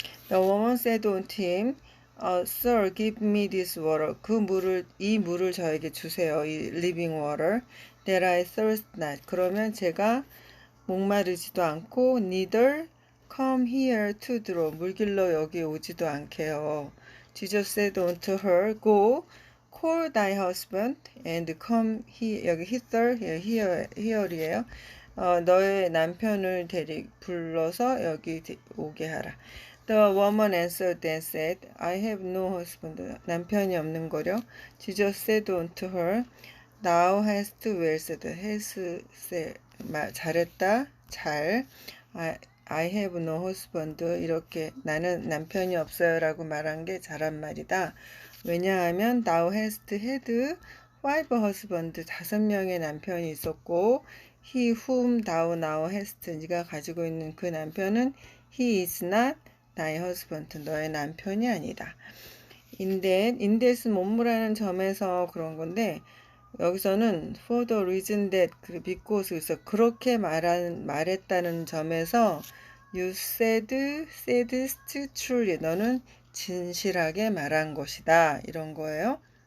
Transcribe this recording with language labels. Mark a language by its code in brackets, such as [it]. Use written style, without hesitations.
[en] The woman said unto him, Sir, give me this water. [ko] 이 물을 저에게 주세요. [en] 이 living water. That I thirst not. [ko] 그러면 제가 목마르지도 않고 [en] neither come here to draw. [ko] 물길로 여기 오지도 않게요. [en] Jesus said unto her, Go, call thy husband and come here. [ko] 여기 hither, here이에요. 너의 남편을 불러서 여기 오게 하라. [en] The woman answered and said, I have no husband. [ko] 남편이 없는 거려. [en] Jesus said unto her, Thou hast well said. has said. [ko] 잘했다. 잘. [en] I have no husband. [ko] 이렇게 나는 남편이 없어요 라고 말한 게 잘한 말이다. 왜냐하면 [en] thou hast had 5 husband. [ko] 5명의 남편이 있었고 [en] he whom thou now hast. [ko] 네가 가지고 있는 그 남편은 [en] he is not thy husband. [ko] 너의 남편이 아니다. 인댓은 못무라는 점에서 그런 건데 여기서는 [en] for the reason that because [ko] 그렇게 말했다는 점에서 [en] you saidst truly [ko] 너는 진실하게 말한 것이다 이런 거예요.